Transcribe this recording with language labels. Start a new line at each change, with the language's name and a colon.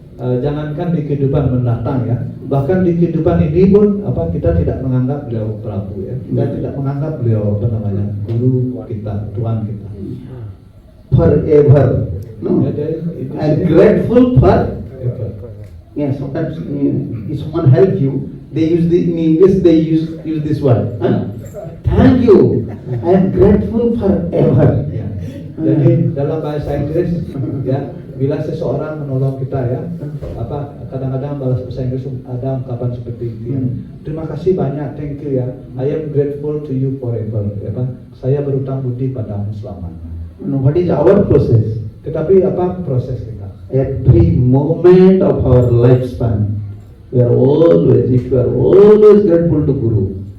Indonesian: Jangankan di kehidupan mendatang ya, bahkan di kehidupan ini pun kita tidak menganggap beliau Prabu ya, kita tidak menganggap beliau guru kita, Tuhan kita.
English: Forever, no. I'm grateful for. Ever. Yeah, sometimes if someone help you, they use in English they use this word. Thank you. I am grateful forever.
Indonesian: Ya. Jadi dalam bahasa Inggris ya, bila seseorang menolong kita ya, kadang-kadang bahasa Inggris ada ungkapan seperti itu ya. Terima kasih banyak,
English: thank you
Indonesian: ya.
English: I am grateful to you forever.
Indonesian: Ya, saya berutang budi padamu selamanya.
English: What is our process?
Indonesian: Tetapi apa proses kita?
English: Every moment of our lifespan, we are always grateful to Guru.